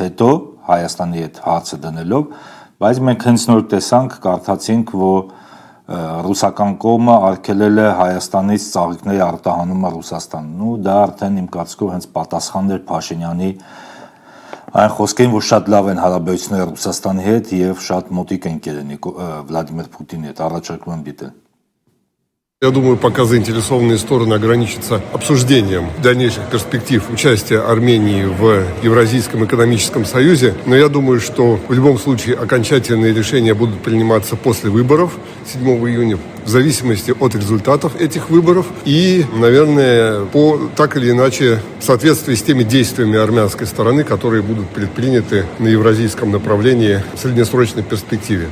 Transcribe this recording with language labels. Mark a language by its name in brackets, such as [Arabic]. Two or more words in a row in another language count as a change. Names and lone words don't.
[Armenian] հետո Հայաստանի հետ հարցը դնելով, բայց մենք հենց նոր տեսանք, կարդացինք, որ ռուսական կողմը արգելել է Հայաստանից ծաղիկների արտահանումը Ռուսաստանին, ու դա արդեն իմ կարծիքով հենց պատասխան էր Փաշինյանի այն խոսքերին, որ շատ լավ են հարաբերությունները Ռուսաստանի հետ եւ շատ մոտիկ են կերենի Վլադիմիր Պուտինի հետ, առաջարկում եմ դիտել։ [Russian] Я думаю, пока заинтересованные стороны ограничатся обсуждением дальнейших перспектив участия Армении в Евразийском экономическом союзе, но я думаю, что в любом случае окончательные решения будут приниматься после выборов 7 июня, в зависимости от результатов этих выборов и, наверное, так или иначе в соответствии с теми действиями армянской стороны, которые будут предприняты на евразийском направлении в среднесрочной перспективе.